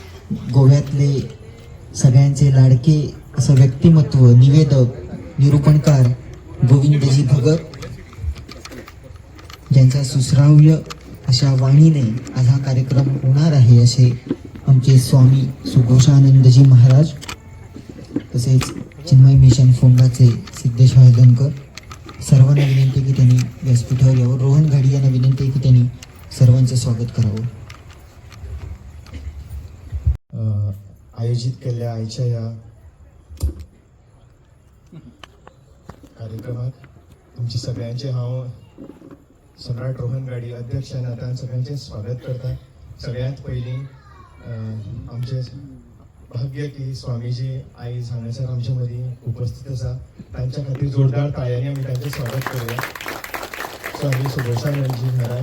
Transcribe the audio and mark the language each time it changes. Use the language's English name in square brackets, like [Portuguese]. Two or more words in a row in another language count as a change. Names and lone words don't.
[Marathi] गोव्यातले सगळ्यांचे लाडके असं व्यक्तिमत्व, निवेदक, निरूपणकार गोविंदजी भगत ज्यांच्या सुश्राव्य अशा वाणीने आज हा कार्यक्रम होणार आहे असे आमचे स्वामी सुघोषानंदजी महाराज, तसेच चिन्मय मिशन फोंडाचे सिद्धेश हळदणकर, सर्वांना विनंती की त्यांनी व्यासपीठावर यावं. रोहन घाडी यांना विनंती की त्यांनी सर्वांचं स्वागत करावं. [Konkani] आयोजित केलेल्या आईच्या या कार्यक्रमात तुमचे सगळ्यांचे हांव सम्राट रोहन गाडी अध्यक्ष नात्यान सगळ्यांचे स्वागत करता. सगळ्यात पयलीं आमचे भाग्य की स्वामीजी आयज हांगासर आमचे मदीं उपस्थित आसा. तांच्या खातीर जोरदार ताळयांनी आमी तांचें स्वागत करूया. स्वामी सुघोषानंदजी महाराज.